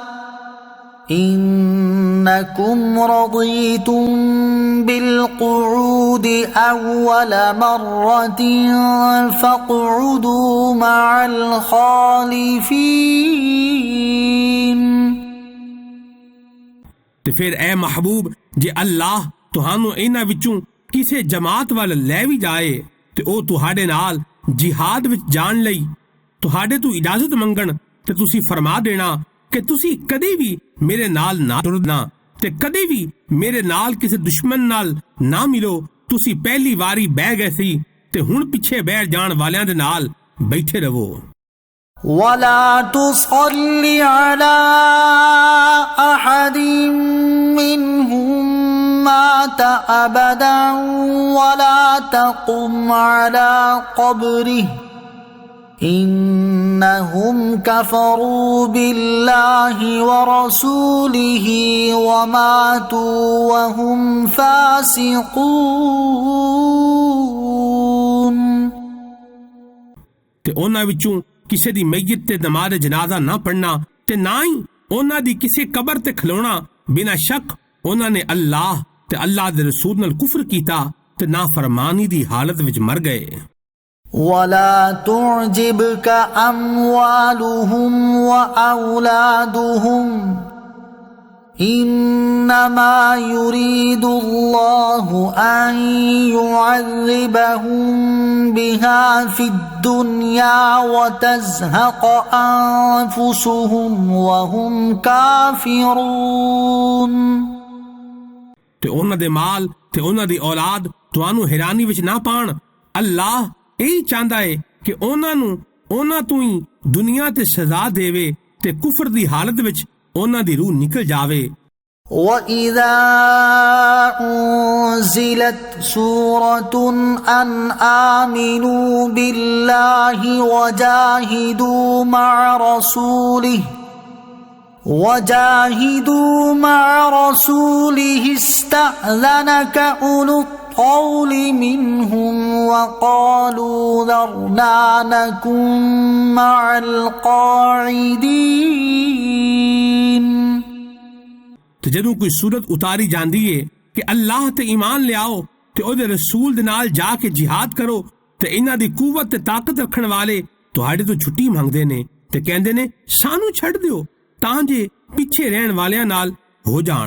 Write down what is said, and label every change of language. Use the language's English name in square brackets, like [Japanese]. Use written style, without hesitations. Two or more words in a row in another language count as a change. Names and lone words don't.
[Arabic] إنكم رضيتم بالقعود أول مرة فاقعدوا مع الخالفين [Punjabi] ਤੇ ਫਿਰ ਐ ਮਹਬੂਬ ਜੇ ਅੱਲਾਹ ਤੁਹਾਨੂੰ ਇਹਨਾਂ ਵਿੱਚੋਂ ਕਿਸੇ ਜਮਾਤ ਵੱਲ ਲੈ ਵੀ ਜਾਏ ਤੇ ਉਹ ਤੁਹਾਡੇ ਨਾਲ ਜਿਹਾਦ ਵਿੱਚ ਜਾਣ ਲਈ ਤੁਹਾਡੇ ਤੋਂ ਇਜਾਜ਼ਤ ਮੰਗਣ ਤੇ ਤੁਸੀਂ ਫਰਮਾ ਦੇਣਾ ਕਿ ਤੁਸੀਂ ਕਦੇ ਵੀ ਮੇਰੇ ਨਾਲ ਨਾ ਤੁਰਨਾ ਤੇ ਕਦੇ ਵੀ ਮੇਰੇ ਨਾਲ ਕਿਸੇ ਦੁਸ਼ਮਣ ਨਾਲ ਨਾ ਮਿਲੋ ਤੁਸੀਂ ਪਹਿਲੀ ਵਾਰੀ ਬਹਿ ਗਏ ਸੀ ਤੇ ਹੁਣ ਪਿੱਛੇ ਬੈਠ ਜਾਣ ਵਾਲਿਆਂ ਦੇ ਨਾਲ ਬੈਠੇ ਰਹੋ [Arabic] ولا تصل على أحد منهم مات أبدا ولا تقم على قبره إنهم كفروا بالله ورسوله وماتوا وهم فاسقون [Punjabi] ਤੇ ਉਹਨਾਂ ਵਿੱਚੋਂ ਕਿਸੇ ਦੀ ਮੈਯਤ ਤੇ ਨਮਾਜ਼ ਜਨਾਜ਼ਾ ਨਾ ਪੜਨਾ ਤੇ ਤੇ ਨਾ ਹੀ ਉਹਨਾਂ ਦੀ ਕਿਸੇ ਕਬਰ ਤੇ ਖਲੋਣਾ। ਬਿਨਾਂ ਸ਼ੱਕ ਉਹਨਾਂ ਨੇ ਅੱਲਾਹ ਤੇ ਅੱਲਾਹ ਦੇ ਰਸੂਲ ਨਾਲ ਕੁਫ਼ਰ ਕੀਤਾ ਤੇ ਨਾਫ਼ਰਮਾਨੀ ਦੀ ਹਾਲਤ ਵਿੱਚ ਮਰ ਗਏ। [Arabic] ولا تعجبك أموالهم وأولادهم إنما يريد الله أن يعذبهم بها في الدنيا وتزهق أنفسهم وهم كافرون। [Punjabi] ਤੇ ਉਹਨਾਂ ਦੇ ਮਾਲ ਤੇ ਉਹਨਾਂ ਦੀ ਔਲਾਦ ਤੁਹਾਨੂੰ ਹੈਰਾਨੀ ਵਿੱਚ ਨਾ ਪਾਣ। ਅੱਲਾਹ ਯਹੀ ਚਾਹਤਾ ਹੈ ਕਿ ਉਹਨਾਂ ਤੂ ਹੀ ਦੁਨੀਆ ਤੇ ਸਜ਼ਾ ਦੇਵੇ ਤੇ ਕੁਫ਼ਰ ਦੀ ਹਾਲਤ ਵਿੱਚ ਉਹਨਾਂ ਦੀ ਰੂਹ ਨਿਕਲ ਜਾਵੇ। [Arabic] وَإِذَا أُنزِلَتْ سُورَةٌ أَنْ آمِنُوا بِاللَّهِ وَجَاهِدُوا مَعَ رَسُولِهِ اسْتَأْذَنَكَ أُولُو الطَّوْلِ مِنْهُمْ وَقَالُوا ذَرْنَا نَكُنْ مَعَ الْقَاعِدِينَ। [Punjabi] ਤੇ ਜਦੋਂ ਕੋਈ ਸੂਰਤ ਉਤਾਰੀ ਜਾਂਦੀ ਹੈ ਕਿ ਅੱਲਾਹ ਤੇ ਈਮਾਨ ਲੈ ਆਓ ਤੇ ਉਹਦੇ ਰਸੂਲ ਦੇ ਨਾਲ ਜਾਕੇ ਜਿਹਾਦ ਕਰੋ, ਤੇ ਇਹਨਾਂ ਦੀ ਕੁੱਵਤ ਤੇ ਤਾਕਤ ਰੱਖਣ ਵਾਲੇ ਤੁਹਾਡੇ ਤੋਂ ਛੁੱਟੀ ਮੰਗਦੇ ਨੇ ਤੇ ਕਹਿੰਦੇ ਨੇ ਸਾਨੂੰ ਛੱਡ ਦਿਓ ਤਾਂ ਜੇ ਪਿੱਛੇ ਰਹਿਣ ਵਾਲਿਆਂ ਨਾਲ ਹੋ ਜਾਣ।